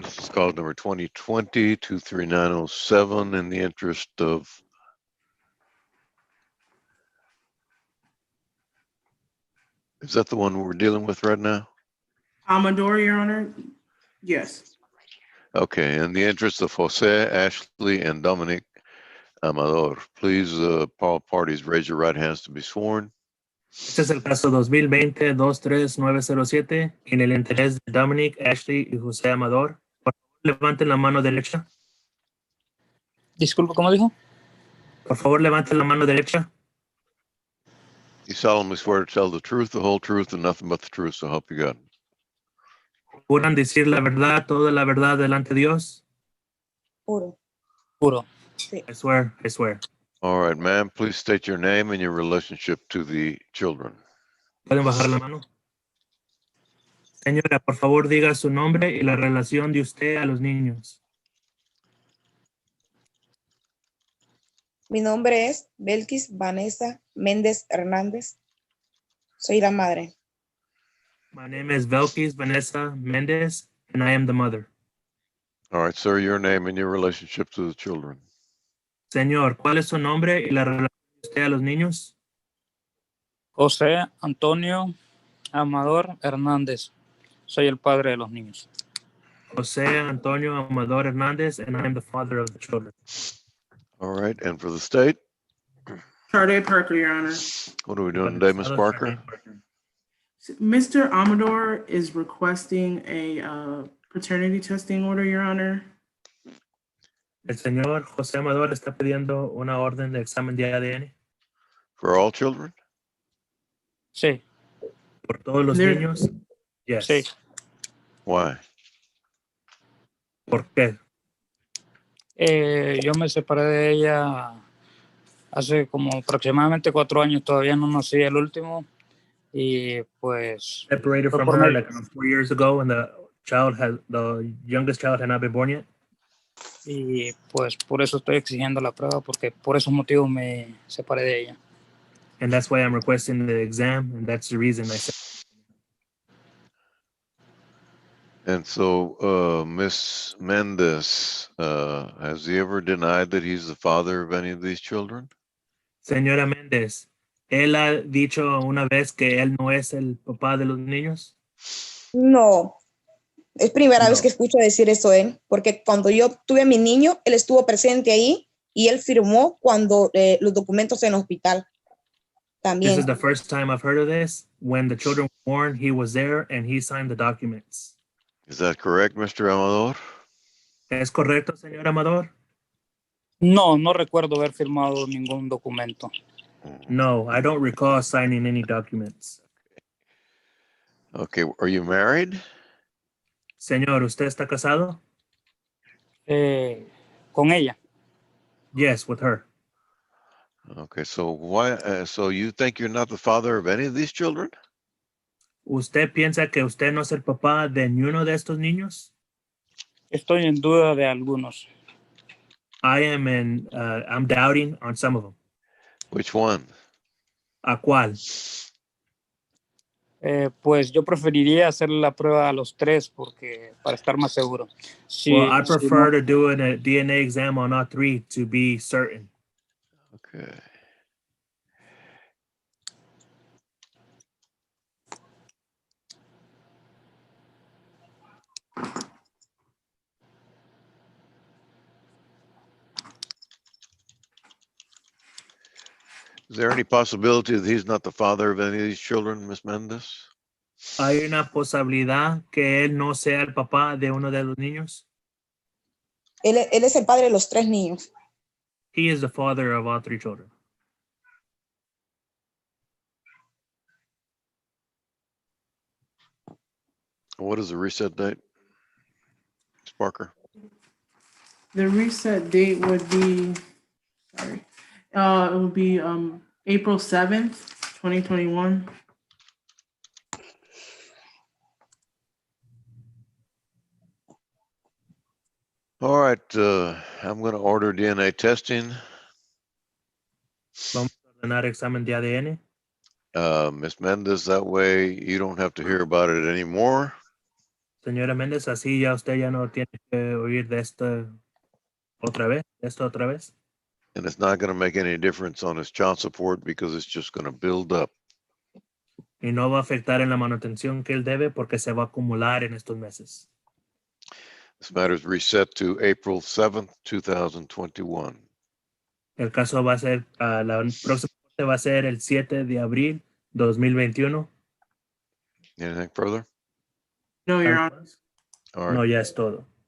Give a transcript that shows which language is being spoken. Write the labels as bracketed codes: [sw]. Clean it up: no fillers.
[en] This is call number 2020-23907 in the interest of is that the one we're dealing with right now? Amador, Your Honor? Yes. Okay, in the interest of Jose, Ashley, and Dominic Amador, please, all parties raise your right hands to be sworn. [es] Este es el caso 2020-23907 en el interés de Dominic, Ashley y José Amador. Por favor, levanten la mano derecha. Disculpe, ¿cómo dijo? Por favor, levanten la mano derecha. [en] You solemnly swear to tell the truth, the whole truth, and nothing but the truth, so help you God. [es] ¿Juran decir la verdad, toda la verdad delante de Dios? Puro. Puro. Sí. [en] I swear, I swear. All right, ma'am, please state your name and your relationship to the children. [es] ¿Pueden bajar la mano? Señora, por favor, diga su nombre y la relación de usted a los niños. Mi nombre es Belkis Vanessa Méndez Hernández. Soy la madre. [en] My name is Velkis Vanessa Mendez, and I am the mother. All right, sir, your name and your relationship to the children. [es] Señor, ¿cuál es su nombre y la relación de usted a los niños? José Antonio Amador Hernández. Soy el padre de los niños. [en] José Antonio Amador Hernández, and I am the father of the children. All right, and for the state, Sade Parker, Your Honor. what are we doing today, Ms. Parker? Mr. Amador is requesting a paternity testing order, Your Honor. [es] El señor José Amador está pidiendo una orden de examen de ADN [en] For all children? [es] Sí, por todos los [en] There- [es] niños. [en] Yes. [es] sí. [en] Why? [es] ¿Por qué? Yo me separé de ella hace como aproximadamente 4 años. Todavía no nací el último. Y pues... [en] Separated [es] Fue [en] from [es] por [en] her [es] medio- [en] like 4 years ago, and the youngest child had not been born yet. [es] Y pues por eso estoy exigiendo la prueba, porque por esos motivos me separé de ella. [en] And that's why I'm requesting the exam, and that's the reason I said. And so, Ms. Mendez, has he ever denied that he's the father of any of these children? [es] Señora Méndez, ¿él ha dicho una vez que él no es el papá de los niños? No. Es primera No. vez que escucho decir eso él, porque cuando yo tuve a mi niño, él estuvo presente ahí y él firmó cuando los documentos en el hospital. También. [en] This is the first time I've heard of this. When the children were born, he was there and he signed the documents. Is that correct, Mr. Amador? [es] ¿Es correcto, señor Amador? No, no recuerdo haber firmado ningún documento. [en] No, I don't recall signing any documents. Okay, are you married? [es] Señor, ¿usted está casado? Con ella. [en] Yes, with her. Okay, so why, so you think you're not the father of any of these children? [es] ¿Usted piensa que usted no es el papá de ni uno de estos niños? Estoy en duda de algunos. [en] I'm doubting on some of them. Which one? [es] ¿A cuál? Pues yo preferiría hacer la prueba a los tres porque para estar más seguro. [en] Well, I [es] Si [en] prefer to do a DNA exam on all three to be certain. Okay. Is there any possibility that he's not the father of any of these children, Miss Mendez? [es] ¿Hay una posibilidad que él no sea el papá de uno de los niños? Él es el padre de los 3 niños. [en] He is the father of all 3 children. What is the reset date? Ms. Parker? The reset date would be, sorry, it would be April 7th, 2021. All right, I'm going to order DNA testing. [es] Vamos a ordenar examen de ADN. [en] Ms. Mendez, that way you don't have to hear about it anymore. [es] Señora Méndez, así ya usted ya no tiene que oír de esto otra vez. [en] And it's not going to make any difference on his child support because it's just going to build up. [es] Y no va a afectar en la manutención que él debe porque se va a acumular en estos meses. [en] This matter is reset to April 7th, 2021. [es] El caso va a ser, la próxima corte va a ser el 7 de abril 2021. [en] Anything further? No, Your Honor. All right. [es] No, ya es todo.